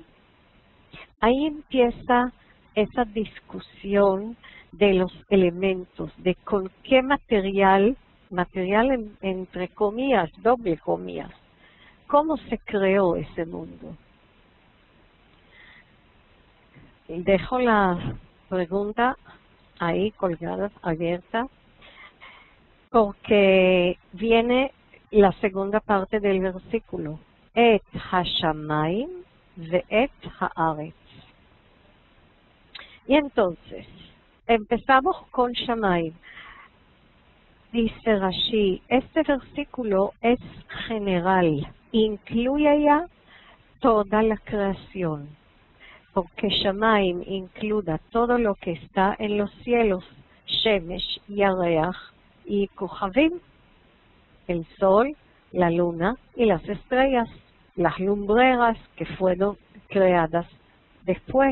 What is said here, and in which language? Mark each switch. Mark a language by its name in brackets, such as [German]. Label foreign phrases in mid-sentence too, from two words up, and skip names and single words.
[Spanish] Ahí empieza esa discusión de los elementos, de con qué material entre comillas, doble comillas, cómo se creó ese mundo. Dejo la pregunta ahí colgada, abierta, porque viene la segunda parte del versículo. [Hebrew] את השמים ואת הארץ. [Spanish] Y entonces, empezamos con Shamayim. Dice Rashi, este versículo es general, incluye ya toda la creación, porque Shamayim incluye todo lo que está en los cielos, [Hebrew] שמש, ירח [Spanish] y Kohavim, el sol, la luna y las estrellas, las lumbreras que fueron creadas después.